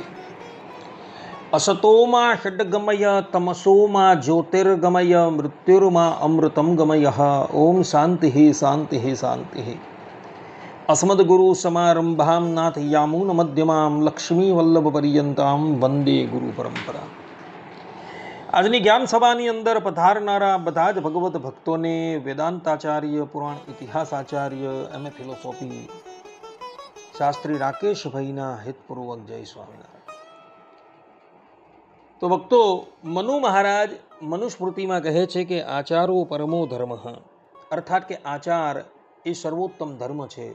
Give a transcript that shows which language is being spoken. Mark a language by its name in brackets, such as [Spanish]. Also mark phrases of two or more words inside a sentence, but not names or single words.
[Sanskrit] असतो मा षड्गमय तमसो मा ज्योतिर्गमय मृत्युर्मा अमृतं गमयः। ओम शांति शांति शांति। अस्मद्गुरु समारंभां नाथ यामुन मध्यमां लक्ष्मी वल्लभ पर्यंतां वंदे गुरु परंपरा। [Gujarati] આજની જ્ઞાન સભાની અંદર પધારનારા બધા જ ભગવત ભક્તોને વેદાંતાચાર્ય, પુરાણ ઇતિહાસ આચાર્ય, એમએ ફિલોસોફી શાસ્ત્રી રાકેશભાઈના હિતપૂર્વક જય સ્વામિનારાયણ। તો ભક્તો, મનુ મહારાજ મનુસ્મૃતિમાં કહે છે કે [Sanskrit] આચારો પરમો ધર્મ, [Gujarati] અર્થાત કે આચાર એ સર્વોત્તમ ધર્મ છે।